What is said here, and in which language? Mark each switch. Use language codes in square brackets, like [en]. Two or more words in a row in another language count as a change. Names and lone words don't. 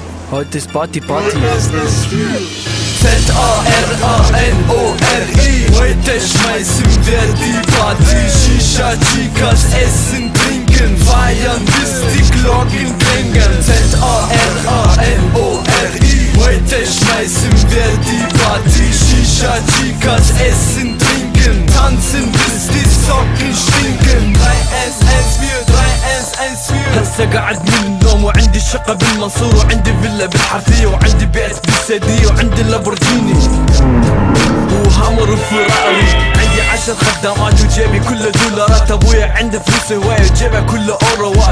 [de] Heute ist Party, Party. Z-A-R-A-N-O-R-I. Heute schmeißen wir die Party. Shisha, Chicas, essen, trinken, feiern bis die Glocken klingen. Z-A-R-A-N-O-R-I. Heute schmeißen wir die Party. Shisha, Chicas, essen, trinken, tanzen bis die Socken stinken. 3-1-1-4, 3-1-1-4. [ar] هسه قاعد من النوم وعندي شقة بالمنصور وعندي فيلا بالحرثية وعندي بيت بالسيدية وعندي لامبورجيني وهامر وفراري. عندي 10 خدامات وجيبي كله دولارات. ابويا عنده فلوس هواية وجيبه كله اوروات.